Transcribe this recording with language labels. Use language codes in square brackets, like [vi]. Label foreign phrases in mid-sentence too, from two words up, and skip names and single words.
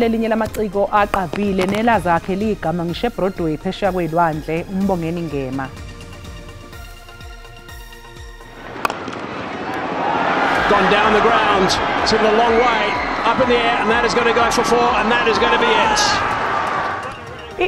[zu] elinye lamaciko aqavile nelaza akhe ligama ngisho Broadway phesheya kwelwandle umbongeni Ngema. [en] Gone down the ground, it's in the long way, up in the air, and that is going to go for 4, and that is going to be it.